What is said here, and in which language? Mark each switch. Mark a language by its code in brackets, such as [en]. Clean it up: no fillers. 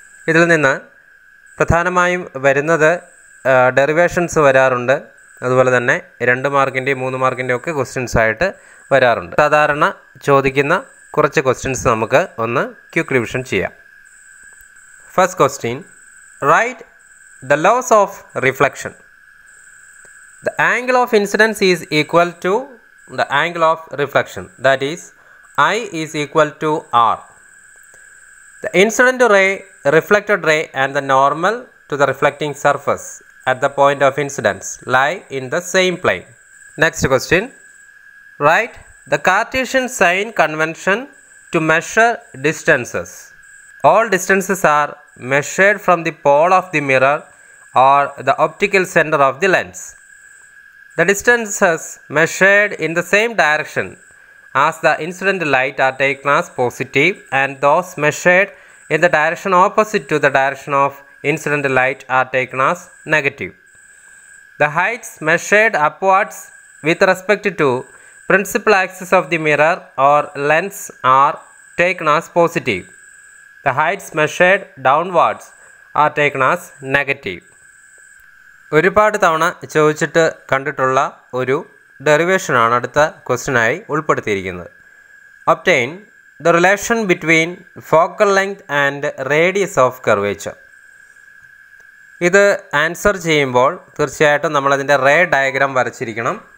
[ml] ഇതിൽ നിന്ന് പ്രധാനമായും വരുന്നത് ഡെറിവേഷൻസ് വരാറുണ്ട്, അതുപോലെ തന്നെ 2 മാർക്കിൻ്റെയും 3 മാർക്കിൻ്റെയും ഒക്കെ ക്വസ്റ്റ്യൻസ് ആയിട്ട് വരാറുണ്ട്. സാധാരണ ചോദിക്കുന്ന കുറച്ച് ക്വസ്റ്റ്യൻസ് നമുക്ക് ഒന്ന് ക്വിക്ക് റിവിഷൻ ചെയ്യാം. [en] First question, write the laws of reflection. The angle of incidence is equal to the angle of reflection, that is I is equal to R. The incident ray, reflected ray and the normal to the reflecting surface at the point of incidence lie in the same plane. Next question, write the Cartesian sign convention to measure distances. All distances are measured from the pole of the mirror or the optical center of the lens. The distances measured in the same direction as the incident light are taken as positive, and those measured in the direction opposite to the direction of incident light are taken as negative. The heights measured upwards with respect to principal axis of the mirror or lens are taken as positive. The heights measured downwards are taken as negative. [ml] ഒരുപാട് തവണ ചോദിച്ചിട്ട് കണ്ടിട്ടുള്ള ഒരു ഡെറിവേഷനാണ് അടുത്ത ക്വസ്റ്റ്യനായി ഉൾപ്പെടുത്തിയിരിക്കുന്നത്. [en] Obtain the relation between focal length and radius of curvature. [ml] ഇത് answer ചെയ്യുമ്പോൾ തീർച്ചയായിട്ടും നമ്മളതിൻ്റെ റേ ഡയഗ്രാം വരച്ചിരിക്കണം.